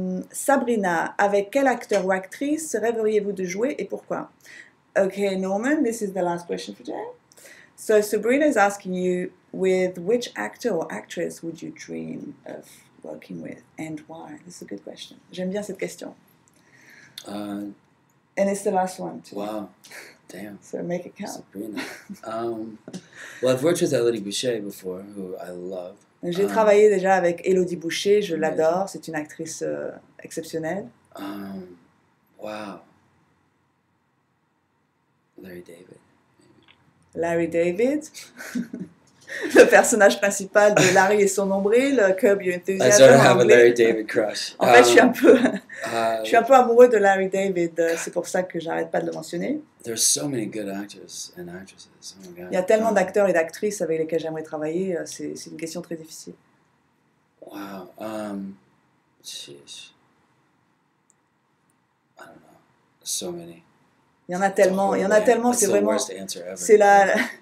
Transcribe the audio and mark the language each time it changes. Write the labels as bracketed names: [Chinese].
[French] Sabrina, avec quel acteur ou actrice rêveriez-vous de jouer et pourquoi? [English] Okay, Norman, this is the last question for today. So Sabrina is asking you, with which actor or actress would you dream of working with and why? This is a good question. [French] J'aime bien cette question. [English] And it's the last one too. Wow, damn. So make it count. Sabrina. Well, I've worked with Elodie Boucher before, who I love. [French] J'ai travaillé déjà avec Élodie Boucher, je l'adore, c'est une actrice exceptionnelle. [English] Wow. Larry David. [French] Larry David. Le personnage principal de Larry et son nombril, Curb Your Enthusiasm. [English] I sort of [French] en [English] have a [French] anglais. [English] Larry David crush. [French] En fait, je suis un peu amoureux de Larry David. C'est pour ça que j'arrête pas de le mentionner. [English] There's so many good actors and actresses. Oh my God. [French] Il y a tellement d'acteurs et d'actrices avec lesquels j'aimerais travailler. C'est une question très difficile. [English] Wow. Sheesh. I don't know. So many. [French] Il y en a tellement. C'est vraiment. [English] Worst answer ever. [French] C'est la.